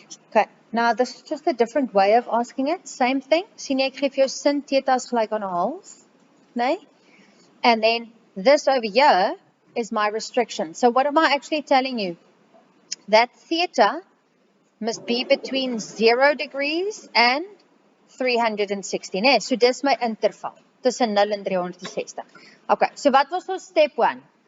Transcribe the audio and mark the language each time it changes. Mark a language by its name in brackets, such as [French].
[English] Okay, now this is just a different way of asking it. Same thing. [Afrikaans] Sien jy, ek gee vir jou sin theta is gelyk aan 'n half, nee? [English] And then this over here is my restriction. So what am I actually telling you? That theta must be between 0 degrees and 360, nee? [Afrikaans] So dis my interval tussen 0 en 360. Okay, so wat was ons step 1?